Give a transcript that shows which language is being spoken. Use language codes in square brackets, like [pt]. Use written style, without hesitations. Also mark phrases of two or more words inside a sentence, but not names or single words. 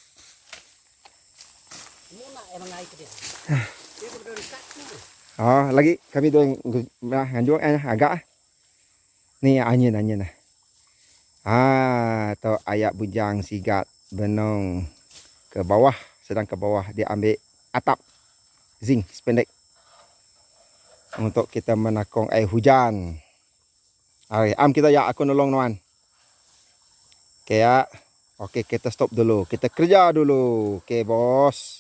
[iba] Lagi kami dua nganjuk agak. Ni anyin. Tu ayak bujang sigat benong ke bawah, [ms] sedang ke bawah dia ambil atap zinc sependek untuk kita menakung air hujan. [iba] Kita ya, aku nolong Nuan. Okey ya. [ms] Okey, kita stop dulu. Kita kerja dulu. Okey bos.